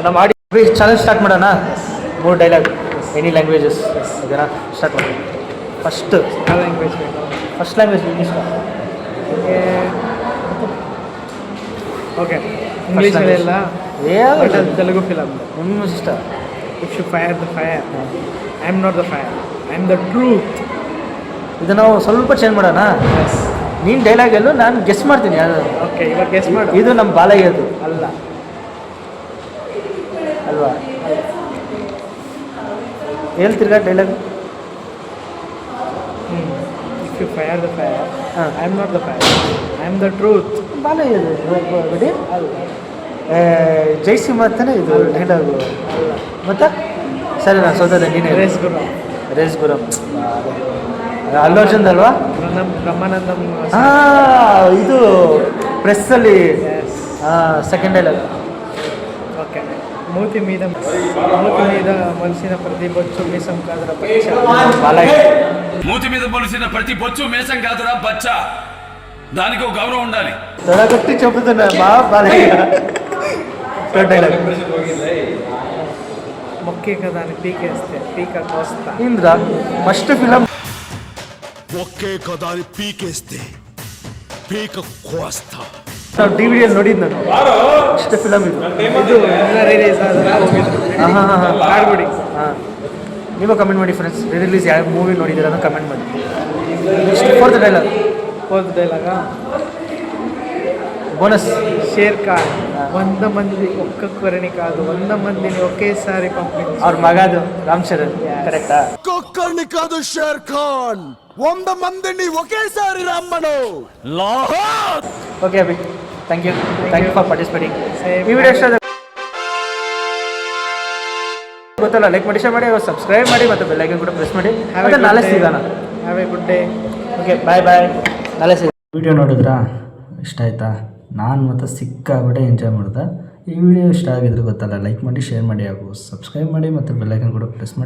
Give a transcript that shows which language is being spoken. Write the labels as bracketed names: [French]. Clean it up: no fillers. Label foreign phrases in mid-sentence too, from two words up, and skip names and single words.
[Kannada] ನಮ್ಮ ಆಡಿ [English] challenge start [Kannada] ಮಾಡೋಣ. 3 ಡೈಲಾಗ್ [English] any languages. [Kannada] ಓಕೆನಾ? ಸ್ಟಾರ್ಟ್ ಮಾಡಿ. [English] first language English. [Kannada] ಓಕೆ, ಇಂಗ್ಲೀಷ್ ಎಲ್ಲ ತೆಲುಗು ಫಿಲಮ್. ನಿಮ್ಮ ಇಷ್ಟ. [English] If you fire the fire, I am not the fire, I am the truth. [Kannada] ಇದು ನಾವು ಸ್ವಲ್ಪ ಚೇಂಜ್ ಮಾಡೋಣ. ನೀನು ಡೈಲಾಗ್ ಎಲ್ಲೂ ನಾನು ಗೆಸ್ ಮಾಡ್ತೀನಿ ಯಾರು. ಓಕೆ, ಇವಾಗ ಗೆಸ್ ಮಾಡು. ಇದು ನಮ್ಮ ಬಾಲಯ್ಯದು ಅಲ್ಲ ಅಲ್ವಾ? ಹೇಳ್ತಿರ್ಗ ಡೈಲಾಗ್. [English] If you fire the fire, [Kannada] ಹಾಂ, [English] I am not the fire, I am the truth. [Kannada] ಬಾಲಯ್ಯದು ಬಿಡಿ. ಜೈಸಿಂಹ ಅಂತಾನೆ ಇದು ಡೈಲಾಗು. ಮತ್ತು ಸರಿ ನಾನು ಸೋತದೆ. ನೀನು ರೇಸ್ ಗುರಂ. ಅಲ್ಲು ಅರ್ಜುನ್ ಅಲ್ವಾ? ಬ್ರಹ್ಮಾನಂದಂ. ಇದು ಪ್ರೆಸ್ಸಲ್ಲಿ [English] second dialogue. [Telugu] ಓಕೆ, ಮೂತಿ మీద మనిషిన ప్రతి బొచ్చు మీసం కాదురా పచ్చ. బాలయ్య. మూతి మీద మొలిసిన ప్రతి బొచ్చు మేసం కాదురా బచ్చా, దానికి ఒక గౌరవం ఉండాలి. తొడగొట్టి చెబుతున్నా మా బాలయ్య. [English] third dialogue. [Telugu] మొక్కే కదా అని పీకేస్తే పీక కోస్తా. [English] ఇంద్ర first film. [Telugu] ఒకే కదా అని పీకేస్తే పీక కోస్తా. [Kannada] ನಾವು ಡಿವಿಡಿಯಲ್ಲಿ ನೋಡಿದ್ದು ನಾನು. [English] first film [Kannada] ಇದು. ರಿಲೀಸ್ ಆದ್ರೆ ಹಾಂ, ನೀವು ಕಮೆಂಟ್ ಮಾಡಿ ಫ್ರೆಂಡ್ಸ್. ರಿಲೀಸ್ ಯಾವ ಮೂವಿ ನೋಡಿದ್ದೀರ ಅನ್ನೋ ಕಮೆಂಟ್ ಮಾಡಿ. [English] next fourth [Kannada] ಡೈಲಾಗ [Telugu] బోనస్. షేర్ ఖాన్ 100 మంది ఒక్కొక్కరిని కాదు 100 మందిని ఒకేసారి పంపించి. [Kannada] ಅವ್ರ ಮಗದು ರಾಮ್ ಚರಣ್. ಕರೆಕ್ಟಾ? [Telugu] ఒక్కొక్కరిని కాదు షేర్ ఖాన్, 100 మందిని ఒకేసారి రమ్మను. [Kannada] ಓಕೆ ಅಭಿ, [English] thank you for participating. Same. [Kannada] ಈ ವಿಡಿಯೋ ಇಷ್ಟ ಗೊತ್ತಲ್ಲ, ಲೈಕ್ ಮಾಡಿ, ಶೇರ್ ಮಾಡಿ, ಸಬ್ಸ್ಕ್ರೈಬ್ ಮಾಡಿ ಮತ್ತು [English] bell icon [Kannada] ಕೂಡ ಪ್ರೆಸ್ ಮಾಡಿ. ಮತ್ತೆ ನಾಳೆ ಸಿಗೋಣ. [English] have a good day. okay, bye. [Kannada] ನಾಳೆ ಸಿಗೋಣ. ವಿಡಿಯೋ ನೋಡಿದ್ರಾ? ಇಷ್ಟ ಆಯ್ತಾ? ನಾನು ಮತ್ತು ಸಿಕ್ಕಾಬಿಟ್ಟೆ ಎಂಜಾಯ್ ಮಾಡಿದೆ. ಈ ವಿಡಿಯೋ ಇಷ್ಟ ಆಗಿದ್ರೆ ಗೊತ್ತಲ್ಲ, ಲೈಕ್ ಮಾಡಿ, ಶೇರ್ ಮಾಡಿ ಹಾಗೂ ಸಬ್ಸ್ಕ್ರೈಬ್ ಮಾಡಿ ಮತ್ತು [English] bell icon [Kannada] ಕೂಡ ಪ್ರೆಸ್ ಮಾಡಿ.